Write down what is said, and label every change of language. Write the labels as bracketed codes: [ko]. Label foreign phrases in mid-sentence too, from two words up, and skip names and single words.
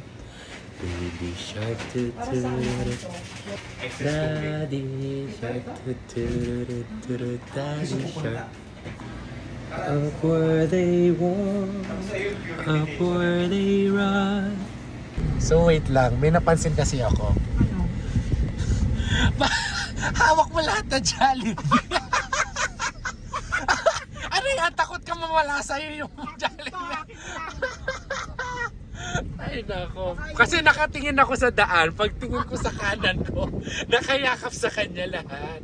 [en] Baby shark, do-do-do-do. Daddy shark, do-do-do-do-do. Daddy shark. Up where they walk, up where they run. So wait [tl] lang, may napansin kasi ako. Hawak mo lahat na Jollibee. Ano yan? Takot ka mawala sa'yo yung Jollibee. Ay nako. Kasi nakatingin ako sa daan. Pagtingin ko sa kanan ko, nakayakap sa kanya lahat.